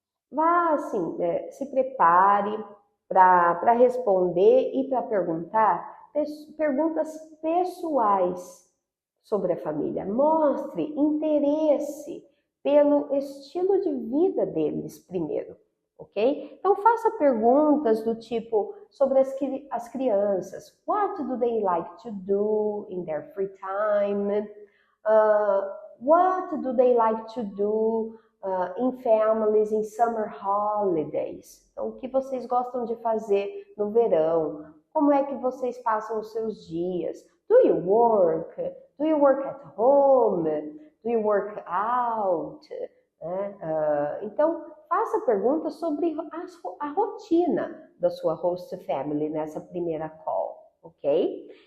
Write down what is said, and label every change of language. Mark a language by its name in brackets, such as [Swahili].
[Portuguese] Vá assim, se prepare para responder e para perguntar perguntas pessoais sobre a família. Mostre interesse pelo estilo de vida deles primeiro, ok? Então faça perguntas do tipo sobre as crianças. [English] What do they like to do in their free time? What do they like to do in families in summer holidays. [Portuguese] Então, o que vocês gostam de fazer no verão? Como é que vocês passam os seus dias? [English] Do you work? Do you work at home? Do you work out? [Portuguese] Então, faça perguntas sobre a rotina da sua host family nessa primeira call, ok?